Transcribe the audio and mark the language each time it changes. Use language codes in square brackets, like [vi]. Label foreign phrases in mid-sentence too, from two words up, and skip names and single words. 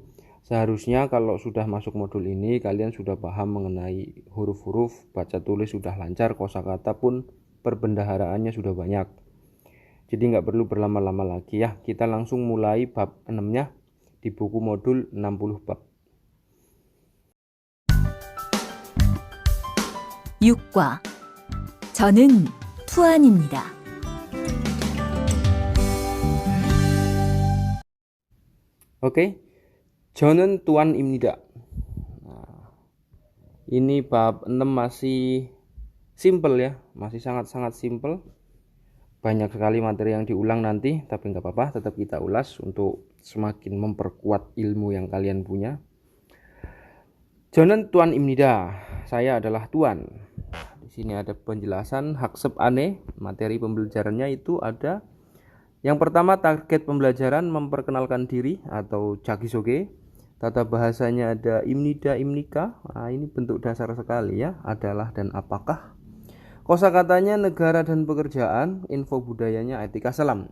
[id] Seharusnya kalau sudah masuk modul ini kalian sudah paham mengenai huruf-huruf, baca tulis sudah lancar, kosakata pun perbendaharaannya sudah banyak. Jadi nggak perlu berlama-lama lagi ya. Kita langsung mulai bab 6-nya di buku modul 60 bab. [ko] 6과 저는 투안입니다. Oke, 저는 tuan입니다. [id] Nah, ini bab 6 masih simple ya, masih sangat-sangat simple. Banyak sekali materi yang diulang nanti, tapi nggak apa-apa, tetap kita ulas untuk semakin memperkuat ilmu yang kalian punya. [ko] 저는 tuan입니다. [id] Saya adalah tuan. Di sini ada penjelasan [ko] 학습 안에 [id] materi pembelajarannya itu ada. Yang pertama target pembelajaran memperkenalkan diri atau jagisoge. Tata bahasanya ada [ko] 입니다, 입니까. [id] Nah, ini bentuk dasar sekali ya, adalah dan apakah. Kosakatanya negara dan pekerjaan, info budayanya etika salam.